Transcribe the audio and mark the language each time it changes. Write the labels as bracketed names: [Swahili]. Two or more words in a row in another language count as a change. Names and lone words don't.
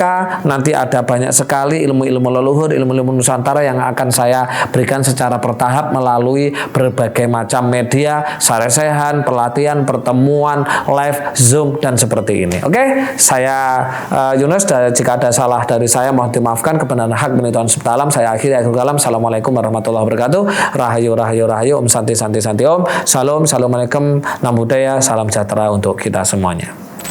[Indonesian] Nanti ada banyak sekali ilmu-ilmu leluhur, ilmu-ilmu Nusantara yang akan saya berikan secara bertahap melalui berbagai macam media, saresehan, pelatihan, pertemuan, live, Zoom, dan seperti ini. Oke, saya Yunus. Jika ada salah dari saya, mohon dimaafkan. Kebenaran hak Tuhan sebetalam. Saya akhiri akhir kalam. [Arabic] السلام عليكم ورحمة الله وبركاته. [Javanese] Rahayu rahayu rahayu. [Sanskrit] Om santi santi santi om. Salam. [Pali] Assalamualaikum. Namo buddhaya. [Indonesian] Salam sejahtera untuk kita semuanya.